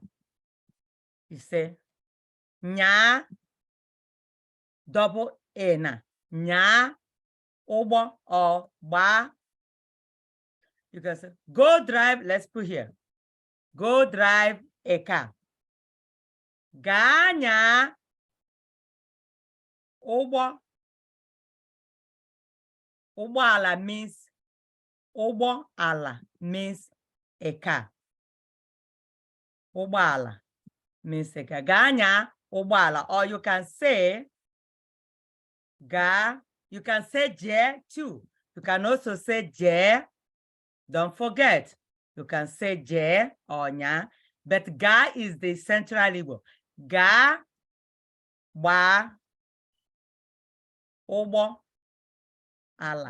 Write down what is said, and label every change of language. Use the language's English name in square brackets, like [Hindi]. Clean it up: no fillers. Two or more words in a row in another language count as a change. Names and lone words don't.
[English] You say nya double ena. [Igbo] Nya ubo or ba. [English] You can say go drive. Let's put here. Go drive a car. [Igbo] Ganya ubo. Ubo ala [English] means [Igbo] ubo ala [English] means a car. [Igbo] Ubo ala [English] means a car. [Igbo] Ganya ubo ala. [English] Or you can say ga. You can say je too. You can also say je. Don't forget. You can say je or nya. But ga is the central Igbo. [Igbo] Ga ba ubo ala.